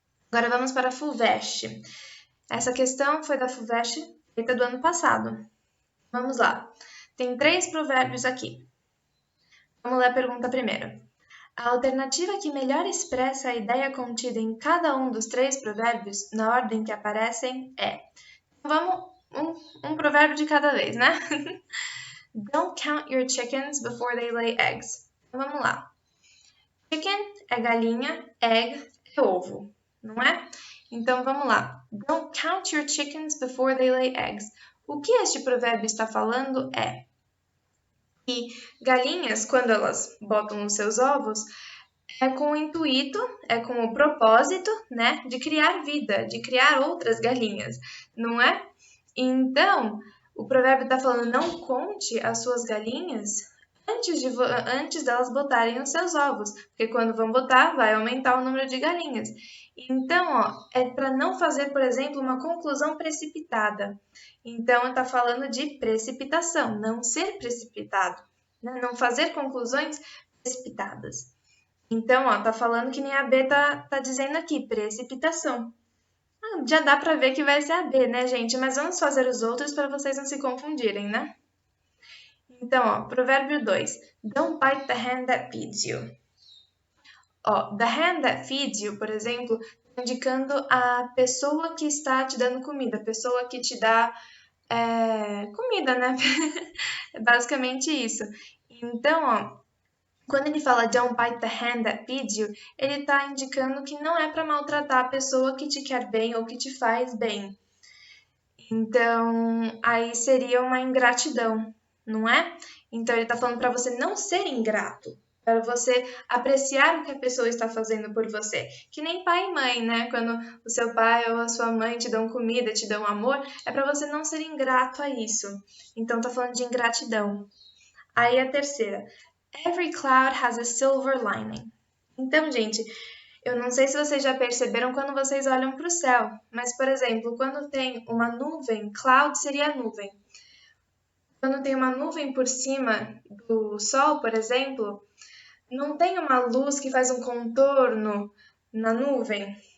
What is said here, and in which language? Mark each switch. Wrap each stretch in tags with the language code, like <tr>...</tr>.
<pt>Agora vamos para a FUVEST. Essa questão foi da FUVEST feita do ano passado. Vamos lá. Tem 3 provérbios aqui. Vamos ler a pergunta primeiro. A alternativa que melhor expressa a ideia contida em cada um dos 3 provérbios, na ordem que aparecem, é... Vamos um provérbio de cada vez, né?</pt> <en>Don't count your chickens before they lay eggs.</en> <pt>Então, vamos lá. Chicken é galinha, egg é ovo, não é? Então, vamos lá.</pt> <en>Don't count your chickens before they lay eggs.</en> <pt>O que este provérbio está falando é que galinhas, quando elas botam os seus ovos, é com o intuito, é com o propósito, né, de criar vida, de criar outras galinhas, não é? Então, o provérbio está falando, não conte as suas galinhas antes delas botarem os seus ovos, porque quando vão botar, vai aumentar o número de galinhas. Então, é para não fazer, por exemplo, uma conclusão precipitada. Então, está falando de precipitação, não ser precipitado, né? Não fazer conclusões precipitadas. Então, tá falando que nem a B tá dizendo aqui, precipitação. Já dá para ver que vai ser a B, né, gente? Mas vamos fazer os outros para vocês não se confundirem, né? Então, provérbio 2.</pt> <en>Don't bite the hand that feeds you. The hand that feeds you,</en> <pt>por exemplo, indicando a pessoa que está te dando comida, a pessoa que te dá comida, né? É basicamente isso. Então, quando ele fala</pt> <en>don't bite the hand that feeds you,</en> <pt>ele está indicando que não é para maltratar a pessoa que te quer bem ou que te faz bem. Então, aí seria uma ingratidão, não é? Então, ele está falando para você não ser ingrato, para você apreciar o que a pessoa está fazendo por você. Que nem pai e mãe, né? Quando o seu pai ou a sua mãe te dão comida, te dão amor, é para você não ser ingrato a isso. Então, está falando de ingratidão. Aí a terceira.</pt> <en>Every cloud has a silver lining.</en> <pt>Então, gente, eu não sei se vocês já perceberam quando vocês olham para o céu, mas, por exemplo, quando tem uma nuvem, cloud seria nuvem. Quando tem uma nuvem por cima do sol, por exemplo, não tem uma luz que faz um contorno na nuvem?</pt>